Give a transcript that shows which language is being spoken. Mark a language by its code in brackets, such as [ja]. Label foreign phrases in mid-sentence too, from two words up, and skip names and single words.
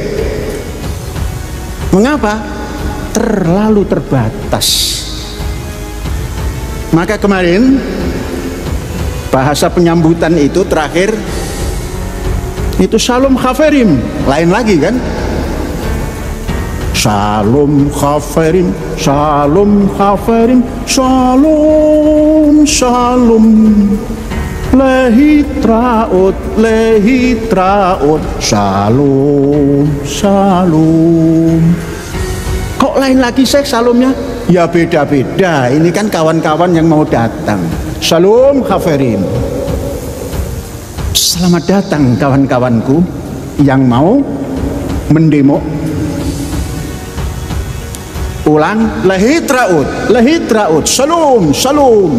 [id] Mengapa? Terlalu terbatas. Maka kemarin bahasa penyambutan itu terakhir itu [he] שלום חברים, [id] lain lagi kan? [he] שלום חברים, שלום חברים, שלום, שלום. להתראות, להתראות, שלום, שלום. [id] Kok lain lagi sih Shalomnya? Ya beda-beda, ini kan kawan-kawan yang mau datang. [he] שלום חברים. [id] Selamat datang kawan-kawanku yang mau mendemo. [he] Ulang, להתראות, להתראות, שלום, שלום.